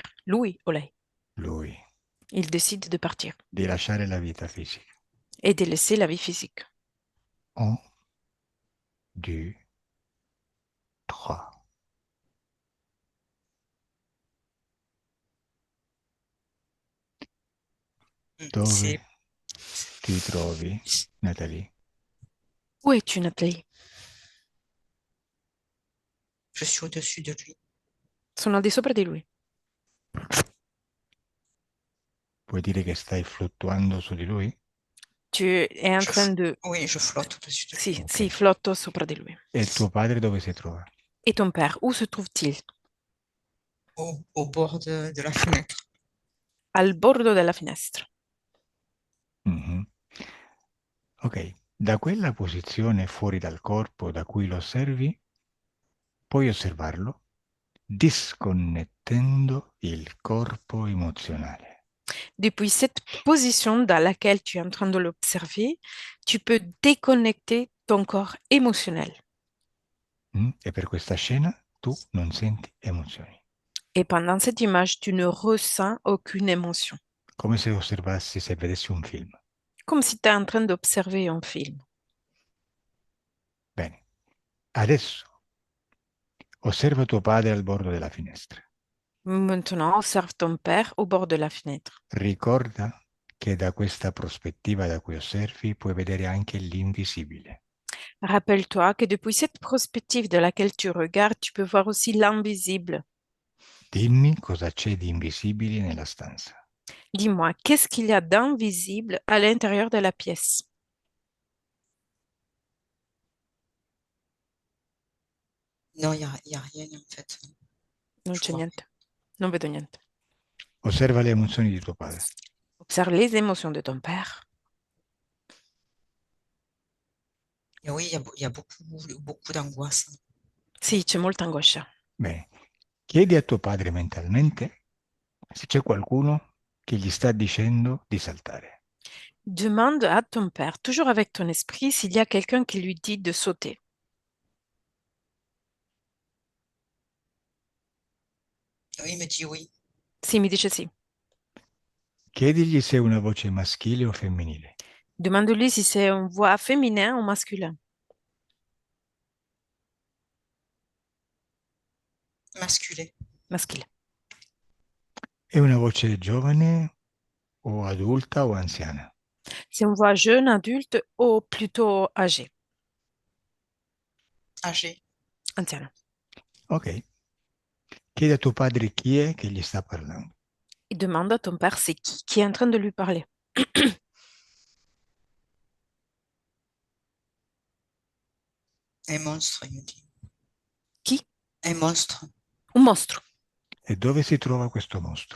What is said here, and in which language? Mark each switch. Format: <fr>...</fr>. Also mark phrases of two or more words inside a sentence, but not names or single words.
<it>Lui o lei? Lui,</it> <fr>Il décide de partir</fr> <it>di lasciare la vita fisica.</it> <fr>et de laisser la vie physique. 1, 2, 3.</fr> <it>Dove</it> <fr>C'est,</fr> <it>ti trovi, Nathalie?</it> <fr>Où es-tu, Nathalie? je suis au-dessus de lui.</fr> <it>Sono al di sopra di lui. Vuoi dire che stai fluttuando su di lui?</it> <fr>Tu es en Je train f- de... Oui, je flotte au-dessus de lui.</fr> <it>Sì, Ok. sì, flotto sopra di lui. E tuo padre dove si trova?</it> <fr>Et ton père, où se trouve-t-il? Au bord de la fenêtre.</fr> <it>Al bordo della finestra. Mhm. Ok, da quella posizione fuori dal corpo da cui lo osservi, puoi osservarlo disconnettendo il corpo emozionale.</it> <fr>Depuis cette position dans laquelle tu es en train de l'observer, tu peux déconnecter ton corps émotionnel.</fr> <it>E per questa scena tu non senti emozioni,</it> <fr>Et pendant cette image, tu ne ressens aucune émotion.</fr> <it>come se osservassi, se vedessi un film.</it> <fr>Comme si tu es en train d'observer un film.</fr> <it>Bene, adesso osserva tuo padre al bordo della finestra.</it> <fr>Maintenant, observe ton père au bord de la fenêtre.</fr> <it>Ricorda che da questa prospettiva da cui osservi puoi vedere anche l'invisibile.</it> <fr>Rappelle-toi que depuis cette perspective de laquelle tu regardes, tu peux voir aussi l'invisible.</fr> <it>Dimmi cosa c'è di invisibile nella stanza.</it> <fr>Dis-moi, qu'est-ce qu'il y a d'invisible à l'intérieur de la pièce? Non, il y a rien en fait.</fr> <it>Non</it> <fr>Je</fr> <it>c'è</it> <fr>vois</fr> <it>niente. Non vedo niente. Osserva le emozioni di tuo padre.</it> <fr>Observe les émotions de ton père. Et oui, il y a beaucoup d'angoisse.</fr> <it>Sì, c'è molta angoscia. Bene, chiedi a tuo padre mentalmente se c'è qualcuno che gli sta dicendo di saltare.</it> <fr>Demande à ton père, toujours avec ton esprit, s'il y a quelqu'un qui lui dit de sauter. Oui, il me dit oui.</fr> <it>Sì, mi dice sì. Chiedigli se è una voce maschile o femminile.</it> <fr>Demande-lui si c'est une voix féminin ou masculin. Masculin. Masculin.</fr> <it>È una voce giovane o adulta o anziana?</it> <fr>C'est une voix jeune, adulte ou plutôt âgée? Âgé.</fr> <it>Anziana. Ok. Chiedi a tuo padre chi è che gli sta parlando.</it> <fr>Et demande à ton père c'est qui est en train de lui parler. Un monstre, il me dit. Qui? Un monstre. Un monstre.</fr> <it>E dove si trova questo mostro?</it>